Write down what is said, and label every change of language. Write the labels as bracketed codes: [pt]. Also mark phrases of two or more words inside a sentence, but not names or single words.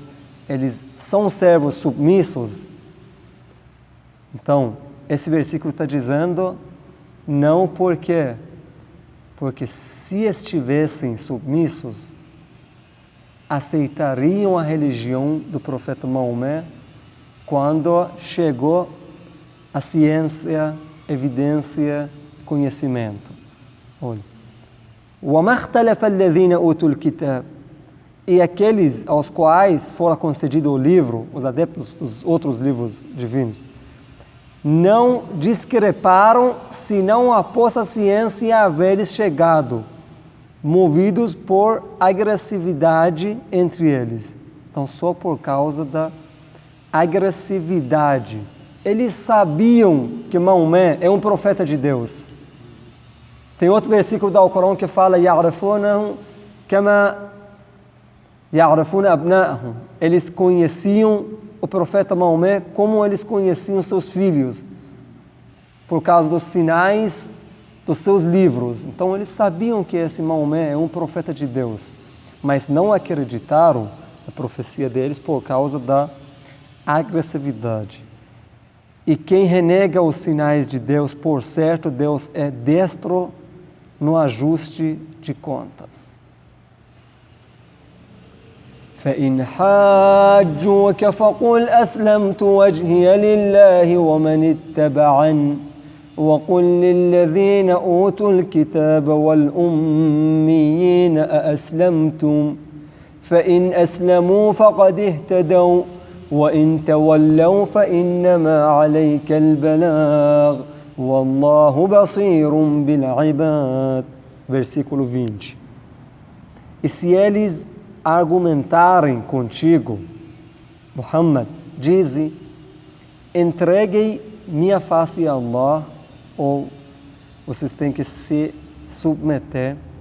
[pt] Eles são servos submissos? Então, esse versículo está dizendo não porque se estivessem submissos, aceitariam a religião do profeta Maomé quando chegou a ciência, evidência, conhecimento. Olha. [ar] وَمَا اخْتَلَفَ الَّذِينَ أُوتُوا الْكِتَابَ. [pt] E aqueles aos quais fora concedido o livro, os adeptos dos outros livros divinos, não discreparam, senão após a ciência haver-lhes chegado, movidos por agressividade entre eles. Então, só por causa da agressividade. Eles sabiam que Maomé é um profeta de Deus. Tem outro versículo do Alcorão que fala [ar] يَعْرِفُونَهُ كَمَا يَعْرِفُونَ أَبْنَاءَهُم. [pt] Eles conheciam o profeta Maomé como eles conheciam seus filhos, por causa dos sinais dos seus livros. Então eles sabiam que esse Maomé é um profeta de Deus, mas não acreditaram na profecia deles por causa da agressividade. E quem renega os sinais de Deus, por certo, Deus é destro no ajuste de contas. [ar] فإن حاجوك فقل أسلمت وجهي لله ومن اتبعني وقل للذين أوتوا الكتاب والأميين أأسلمتم فإن أسلموا فقد اهتدوا وإن تولوا فإنما عليك البلاغ والله بصير بالعباد. [pt] Versículo 20. E se eles argumentarem contigo, Muhammad, dize: entreguei minha face a Allah, ou vocês têm que se submeter